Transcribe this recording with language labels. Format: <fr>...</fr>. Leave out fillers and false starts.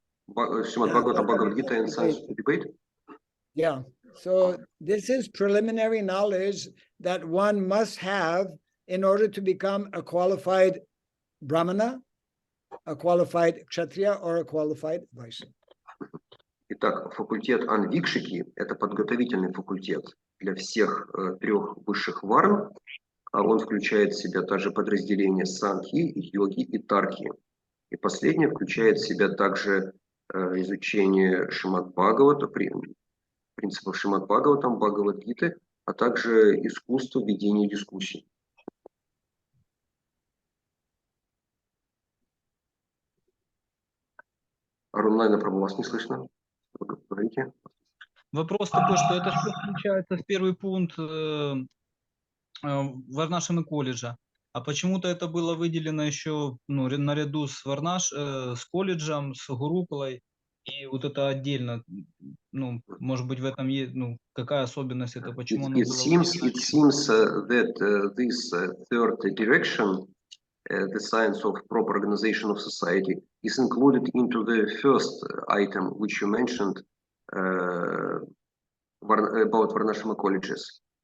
<en>Srimad Bhagavatam, Bhagavad Gita, and science to debate? Yeah. So this is preliminary knowledge that one must have in order to become a qualified Brahmana, a qualified Kshatriya, or a qualified Vaishya.</en> <ru>Итак, факультет Анвикшики – это подготовительный факультет для всех трех высших варн. Он включает в себя также подразделения санхи, йоги и тарки. И последнее включает в себя также изучение Шримад Бхагавата, принципов Шримад Бхагаватам, Бхагавад-гиты, а также искусство ведения дискуссий. Арун, наверное, про вас не слышно. Вы говорите? Вопрос такой, что это все включается в первый пункт Варнашрама колледжа. А почему-то это было выделено еще наряду с с колледжем, с гурукулой. И вот это отдельно, может быть, в этом есть, какая особенность это, почему оно было</ru> <en>It seems that this third direction, the science of proper organization of society, is included into the first item which you mentioned about Varnashrama colleges.</en>